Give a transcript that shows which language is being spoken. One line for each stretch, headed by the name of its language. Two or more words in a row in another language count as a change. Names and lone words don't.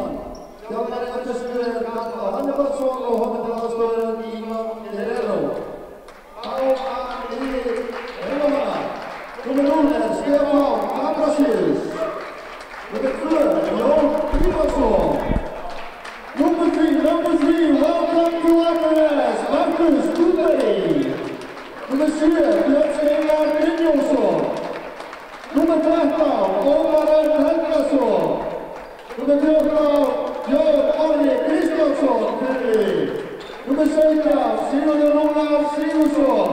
Icelandic: Spílmann. Þjálfari FSU Karl Hannebaldsson og honum til aðstoðar Ívar Guerrero. Heimamanna, nummer 0 Stefán Abrasius. Nummer 2 Jón Grímarsson.
English: Number 3, welcome to Akranes, Markus Guðberg.
Icelandic: Nummer 7, Björn Steinar Brynjólfsson. Nummer 13, Ómar Örn Helgason. Nummer 14, Jón Orri Kristjánsson. Nummer 17, Sigurður Rúnar Sigurðsson.